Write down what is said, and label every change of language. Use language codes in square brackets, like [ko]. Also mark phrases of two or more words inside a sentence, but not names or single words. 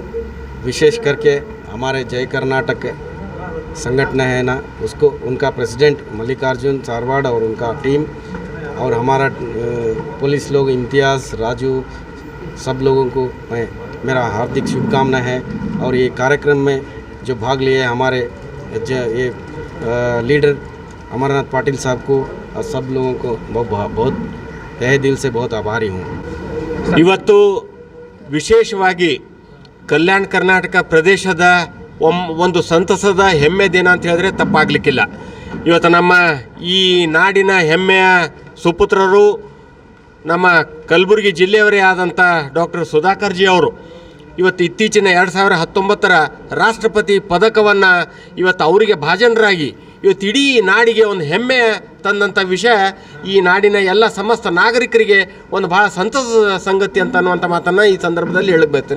[hi] विशेष करके हमारे जय कर्नाटक संगठन है ना, उसको उनका प्रेसिडेंट मल्लिकार्जुन सारवाड़ और उनका टीम और हमारा पुलिस लोग इम्तियाज़, राजू, सब लोगों को मेरा हार्दिक शुभकामना है। और ये कार्यक्रम में जो भाग लिए हमारे ये लीडर अमरनाथ पाटिल साहब को और सब लोगों को बहुत तहे दिल से बहुत आभारी हूँ। [kn] ಇವತ್ತು ವಿಶೇಷವಾಗಿ ಕಲ್ಯಾಣ ಕರ್ನಾಟಕ ಪ್ರದೇಶದ ಒಂದು ಸಂತಸದ ಹೆಮ್ಮೆ ದಿನ ಅಂತ ಹೇಳಿದ್ರೆ ತಪ್ಪಾಗಲಿಕ್ಕಿಲ್ಲ. ಇವತ್ತು ನಮ್ಮ ಈ ನಾಡಿನ ಹೆಮ್ಮೆಯ ಸುಪುತ್ರರು ನಮ್ಮ ಕಲಬುರಗಿ ಜಿಲ್ಲೆಯವರೇ ಆದಂಥ ಡಾಕ್ಟರ್ ಸುಧಾಕರ್ಜಿ ಅವರು ಇವತ್ತು ಇತ್ತೀಚಿನ 2019ರ ರಾಷ್ಟ್ರಪತಿ ಪದಕವನ್ನು ಇವತ್ತು ಅವರಿಗೆ ಭಾಜನರಾಗಿ ಇವತ್ತು ಇಡೀ ನಾಡಿಗೆ ಒಂದು ಹೆಮ್ಮೆ ತಂದಂಥ ವಿಷಯ ಈ ನಾಡಿನ ಎಲ್ಲ ಸಮಸ್ತ ನಾಗರಿಕರಿಗೆ ಒಂದು ಭಾಳ ಸಂತಸದ ಸಂಗತಿ ಅಂತ ಅನ್ನುವಂಥ ಮಾತನ್ನು ಈ ಸಂದರ್ಭದಲ್ಲಿ ಹೇಳಕ್ಕೆ ಬರ್ತೇನೆ.